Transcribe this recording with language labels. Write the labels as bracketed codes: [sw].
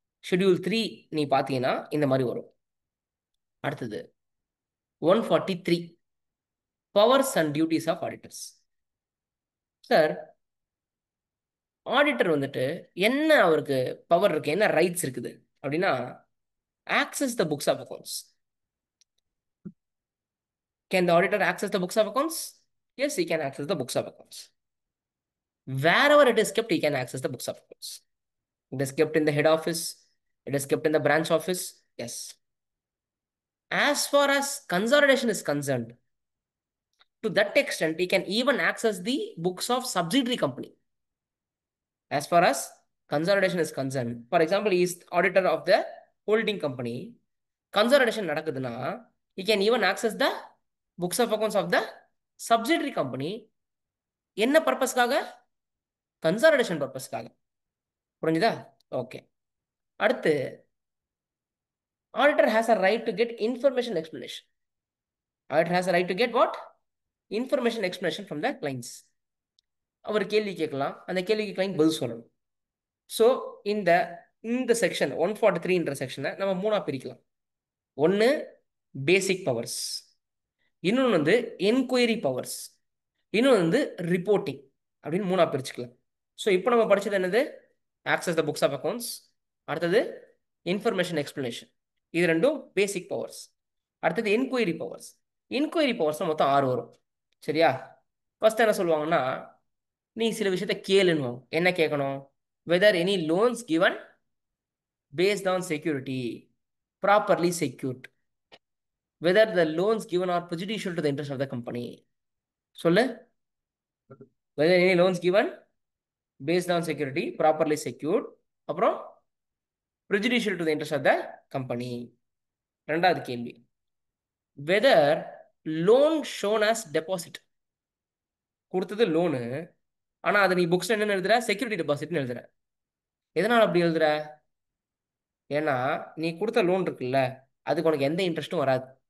[ta] Schedule 3 நீ பார்த்தீங்கன்னா இந்த மாதிரி வரும். அடுத்தது 143 powers and duties of auditors. Sir auditor வந்துட்டு என்ன அவருக்கு பவர் இருக்கு, என்ன ரைட்ஸ் இருக்குது அப்படின்னா, [en] Access the books of accounts. Can the auditor access the books of accounts? Yes, he can access the books of accounts. Wherever it is kept, he can access the books of accounts. It is kept in the head office, it is kept in the branch office. Yes. As far as consolidation is concerned, to that extent, he can even access the books of subsidiary company. As far as consolidation is concerned, for example, he is auditor of the holding company. Consolidation நடக்குதுன்னா, he can even access the books of accounts of the subsidiary company. [ta] என்ன பர்பஸ்க்காக? Consolidation பர்பஸ்க்காக. புரிஞ்சுதா? Okay. [en] அடுத்து, auditor has a right to get information explanation. Auditor has a right to get what? Information explanation from the clients. [ta] அவர் கேள்வி கேட்கலாம், அந்த கேள்விக்கு client பதில் சொல்லணும். ஸோ இந்த இந்த செக்ஷன் 143ன்ற செக்ஷனை நம்ம மூணா பிரிக்கலாம். ஒன்று பேசிக் பவர்ஸ், இன்னொன்று வந்து என்கொயரி பவர்ஸ், இன்னொன்று வந்து ரிப்போர்ட்டிங் அப்படின்னு மூணா பிரிச்சுக்கலாம். ஸோ இப்போ நம்ம படிச்சது என்னது? Access the books of accounts, அடுத்தது இன்ஃபர்மேஷன் எக்ஸ்பிளனேஷன், இது ரெண்டும் பேசிக் பவர்ஸ். அடுத்தது என்கொயரி பவர்ஸ். என்கொயரி பவர்ஸ் மொத்தம் 6 வரும். சரியா? ஃபர்ஸ்ட் என்ன சொல்லுவாங்கன்னா, நீ சில விஷயத்த கேளுன்னு. என்ன கேட்கணும்? [en] Whether any loans given based on security properly secured, whether the loans given are prejudicial to the interest of the company. சொல்லு. whether any loans given based on security properly secured, அப்புறம் prejudicial to the interest of the company. [ta] ரெண்டாவது கேள்வி, [en] whether loan shown as deposit, [ta] கொடுத்தது loan, ஆனா அதை நீ புக்ஸ்ல என்ன எழுதுற? செக்யூரிட்டி டெபாசிட்னு எழுதுற. எதனால அப்படி எழுதுற? ஏன்னா நீ கொடுத்த லோன் இருக்குல்ல, அதுக்கு உனக்கு எந்த இன்ட்ரெஸ்ட்டும் வராது.